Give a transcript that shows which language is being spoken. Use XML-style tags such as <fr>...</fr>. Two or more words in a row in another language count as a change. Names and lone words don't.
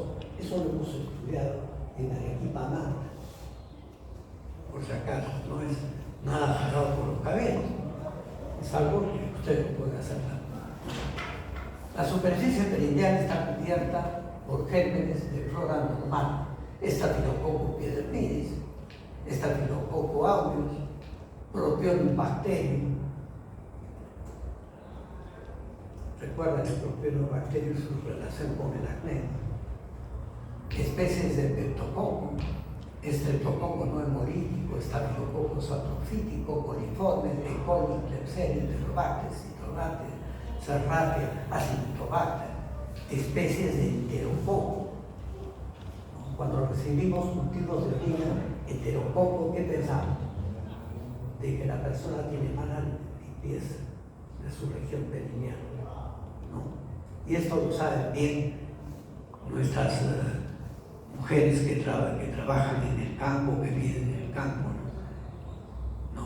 <es>Eso lo hemos estudiado en Arequipa, Manta. Por si acaso, no es nada jalado por los cabellos, es algo que ustedes pueden hacer. La superficie perineal está cubierta por gérmenes de flora normal: Staphylococcus pyodermidis, Staphylococcus aureus, Propionibacterium bacterium. Recuerden el Propionibacterium y su relación con el acné. especies de peptococo, estreptococo no hemolítico, estafilococo saprofítico, coliformes, E. coli, Klebsiella, Enterobacter, Citrobacter, Serratia, Acinetobacter, especies de enterococo. Cuando recibimos cultivos de orina enterococo, ¿qué pensamos? De que la persona tiene mala limpieza de su región perineal, ¿no? Y esto lo saben bien nuestras mujeres que trabajan en el campo, que viven en el campo, ¿no?</es>